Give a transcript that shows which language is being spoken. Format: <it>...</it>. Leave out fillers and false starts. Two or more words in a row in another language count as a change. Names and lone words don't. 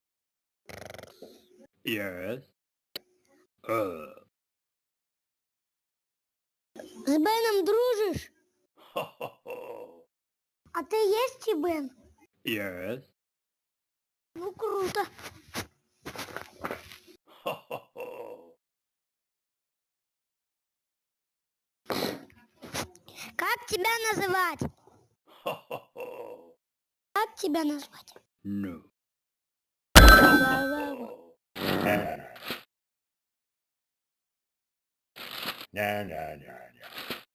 <en>Yes.</en> <uk>З Беном дружиш? Ho. А ти є Бен?</uk> <en>Yes.</en> <ru>Ну круто. Ho. Как тебя называть? Ho. Как тебя назвать?</ru> <en>No. No.</en>